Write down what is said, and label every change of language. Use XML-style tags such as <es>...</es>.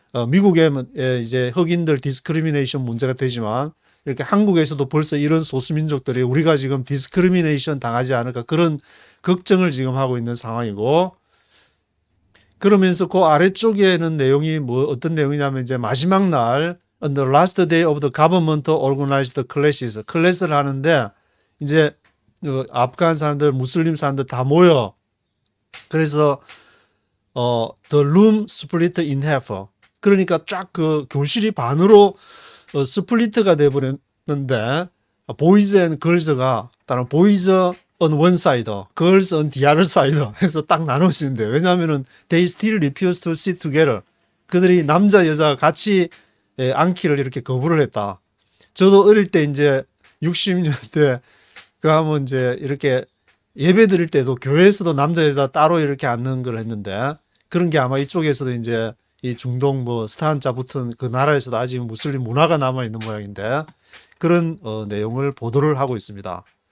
<ko>미국에 이제 흑인들 discrimination 문제가 되지만 이렇게 한국에서도 벌써 이런 소수민족들이 우리가 지금 discrimination 당하지 않을까 그런 걱정을 지금 하고 있는 상황이고 그러면서 그 아래쪽에는 내용이 어떤 내용이냐면 이제 마지막 날</ko> <en>on the last day of the government organized classes,</en> <ko>클래스를 하는데 이제 아프간 사람들, 무슬림 사람들 다 모여.</ko> <en>그래서 the room split in half.</en> <ko>그러니까 쫙 그 교실이 반으로 스플리트가 돼 버렸는데</ko> <en>boys and girls</en> <ko>가 다른</ko> <en>boys on one side, girls on the other side</en> <ko>해서 딱 나눠지는데 왜냐하면은</ko> <en>they still refuse to sit together.</en> <ko>그들이 남자 여자 같이 앉기를 이렇게 거부를 했다. 저도 어릴 때 이제 60년대 그 하면 이제 이렇게 예배 드릴 때도 교회에서도 남자 여자 따로 이렇게 앉는 걸 했는데 그런 게 아마 이쪽에서도 이제 이 중동 뭐 스탄자 붙은 그 나라에서도 아직 무슬림 문화가 남아 있는 모양인데 그런 내용을 보도를 하고 있습니다.</ko>